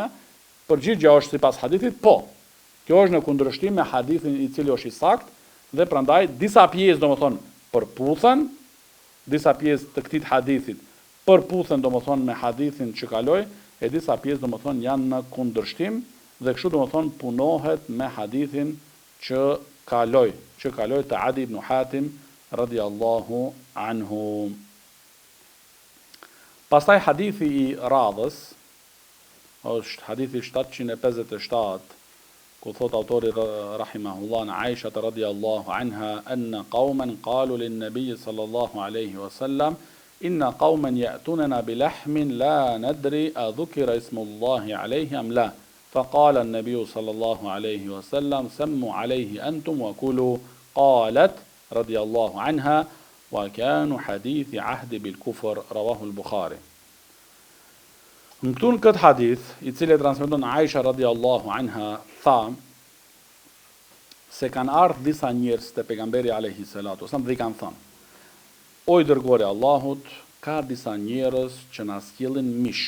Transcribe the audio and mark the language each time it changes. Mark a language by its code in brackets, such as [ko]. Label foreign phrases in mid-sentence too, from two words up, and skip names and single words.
[sq] Përgjigjja është sipas hadithit, po. Kjo është në kundërshtim me hadithin i cili është i saktë dhe prandaj disa pjesë domethënë përputhen, disa pjesë të këtij hadithit përputhen domethënë me hadithin që kaloi, e disa pjesë domethënë janë në kundërshtim dhe kështu domethënë punohet me hadithin që kaloi të Adi ibn Hatim [ar] رضي الله عنه. [sq] Pastaj hadithi i radhës është hadithi 757, ku thot autori rahimahullah në Aisha [ar] رضي الله عنها أن قوما قالوا للنبي صلى الله عليه وسلم إن قوما يأتوننا باللحم لا ندري أذكر اسم الله عليه أم لا. فقال النبي صلى الله عليه وسلم سموا عليه أنتم وكلوا. قالت رضي الله عنها وكانوا حديث عهد بالكفر. رواه البخاري. [sq] Në këtu në këtë hadith, i cili e transmeton Aisha [ar] رضي الله عنها, [sq] tha se kanë ardhur disa njerëz te pejgamberi [ar] عليه الصلاة والسلام [sq] dhe i kanë thënë: O i dërguari i Allahut, ka disa njerëz që na sjellin mish.